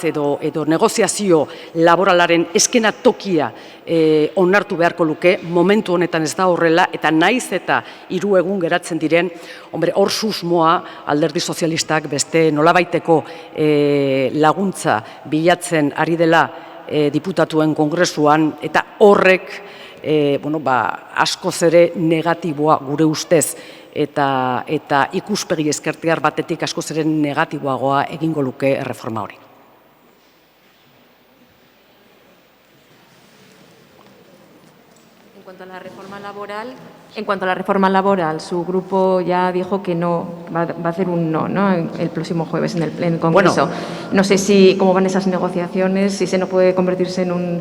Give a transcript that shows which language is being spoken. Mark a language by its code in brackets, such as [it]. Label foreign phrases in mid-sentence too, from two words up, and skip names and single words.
[eu] edo negoziazio laboralaren eskenatokia onartu beharko luke, momentu honetan ez da horrela, eta naiz eta 3 egun geratzen diren, hor susmoa Alderdi Sozialistak beste nolabaiteko laguntza bilatzen ari dela diputatuen kongresuan, eta horrek askoz ere negatiboa gure ustez, eta ikuspegi ezkertiar batetik askoz ere negatiboagoa egingo luke erreforma hori. [es] En cuanto a la reforma laboral, su grupo ya dijo que no, va a hacer un no, el próximo jueves en el Congreso. Bueno, no sé cómo van esas negociaciones, si se no puede convertirse en un...